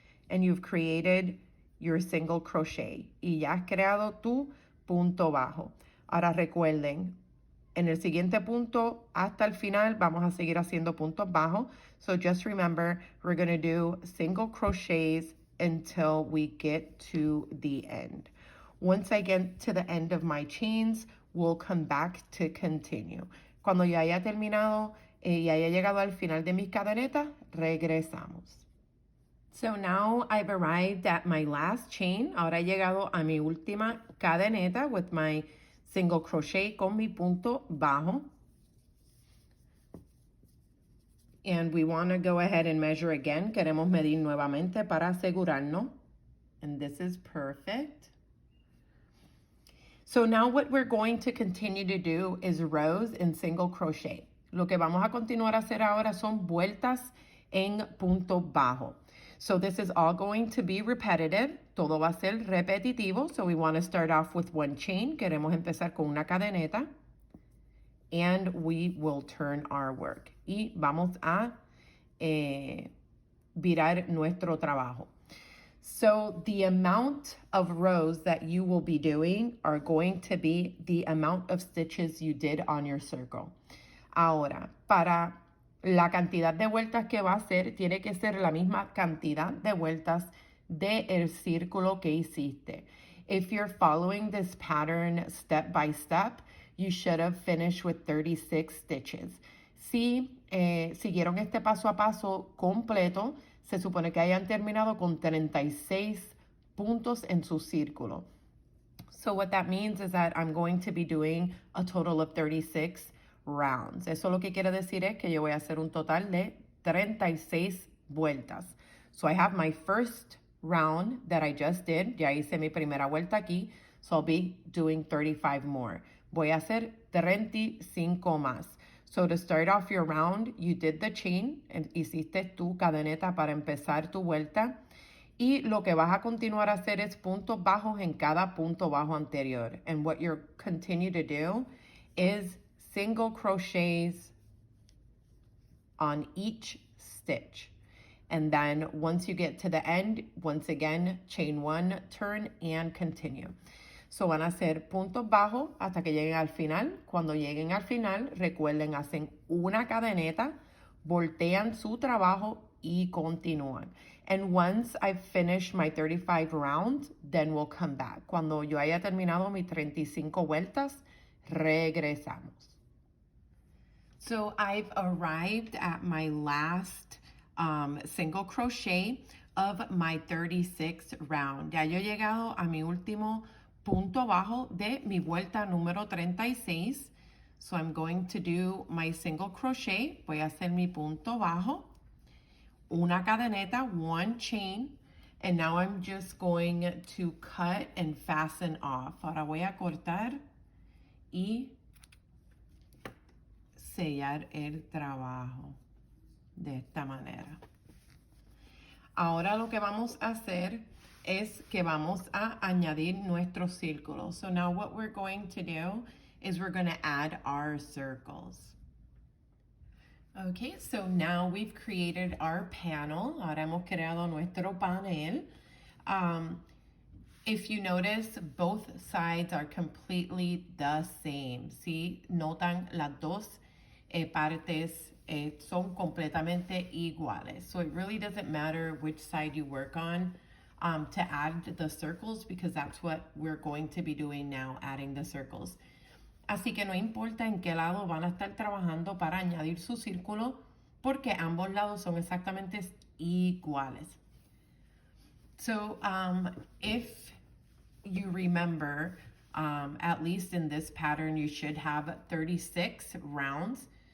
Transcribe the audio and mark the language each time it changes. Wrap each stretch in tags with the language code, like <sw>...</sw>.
<en>And you've created your single crochet.</en> <es>Y ya has creado tu punto bajo. Ahora recuerden, en el siguiente punto hasta el final vamos a seguir haciendo puntos bajos.</es> <en>So just remember, we're going to do single crochets until we get to the end. Once I get to the end of my chains, we'll come back to continue.</en> <es>Cuando ya haya terminado y haya llegado al final de mis cadenetas, regresamos.</es> <en>So now I've arrived at my last chain.</en> <es>Ahora he llegado a mi última cadeneta</es> <en>with my single crochet</en> <es>con mi punto bajo.</es> <en>And we want to go ahead and measure again.</en> <es>Queremos medir nuevamente para asegurarnos.</es> <en>And this is perfect. So now what we're going to continue to do is rows in single crochet.</en> <es>Lo que vamos a continuar a hacer ahora son vueltas en punto bajo.</es> <en>So this is all going to be repetitive.</en> <es>Todo va a ser repetitivo.</es> <en>So we want to start off with 1 chain.</en> <es>Queremos empezar con una cadeneta.</es> <en>And we will turn our work.</en> <es>Y vamos a virar nuestro trabajo.</es> <en>So the amount of rows that you will be doing are going to be the amount of stitches you did on your circle.</en> <es>Ahora, para la cantidad de vueltas que va a hacer, tiene que ser la misma cantidad de vueltas del círculo que hiciste.</es> <en>If you're following this pattern step by step, you should have finished with 36 stitches.</en> <es>Si siguieron este paso a paso completo, se supone que hayan terminado con 36 puntos en su círculo.</es> <en>So what that means is that I'm going to be doing a total of 36 rounds.</en> <es>Eso lo que quiere decir es que yo voy a hacer un total de 36 vueltas.</es> <en>So I have my first round that I just did.</en> <es>Ya hice mi primera vuelta aquí.</es> <en>So I'll be doing 35 more.</en> <es>Voy a hacer 35 más.</es> <en>So to start off your round, you did the chain,</en> <es>hiciste tu cadeneta para empezar tu vuelta. Y lo que vas a continuar a hacer es puntos bajos en cada punto bajo anterior.</es> <en>And what you'll continue to do is single crochets on each stitch. And then once you get to the end, once again, chain 1, turn, and continue.</en> <es>So van a hacer puntos bajos hasta que lleguen al final. Cuando lleguen al final, recuerden, hacen una cadeneta, voltean su trabajo y continúan.</es> <en>And once I've finished my 35 rounds, then we'll come back.</en> <es>Cuando yo haya terminado mis 35 vueltas, regresamos.</es> <en>So I've arrived at my last single crochet of my 36 round.</en> <es>Ya yo he llegado a mi último punto bajo de mi vuelta número 36.</es> <en>So I'm going to do my single crochet.</en> <es>Voy a hacer mi punto bajo, una cadeneta,</es> <en>one chain, and now I'm just going to cut and fasten off.</en> <es>Ahora voy a cortar y sellar el trabajo de esta manera. Ahora lo que vamos a hacer es que vamos a añadir nuestros círculos.</es> <en>So now what we're going to do is we're going to add our circles. Okay, so now we've created our panel.</en> <es>Ahora hemos creado nuestro panel.</es> <en>If you notice, both sides are completely the same. ¿Sí?</en> <es>Notan las dos partes son completamente iguales.</es> <en>So it really doesn't matter which side you work on to add the circles, because that's what we're going to be doing now, adding the circles.</en> <es>Así que no importa en qué lado van a estar trabajando para añadir su círculo, porque ambos lados son exactamente iguales.</es> <en>So if you remember, at least in this pattern, you should have 36 rounds.</en>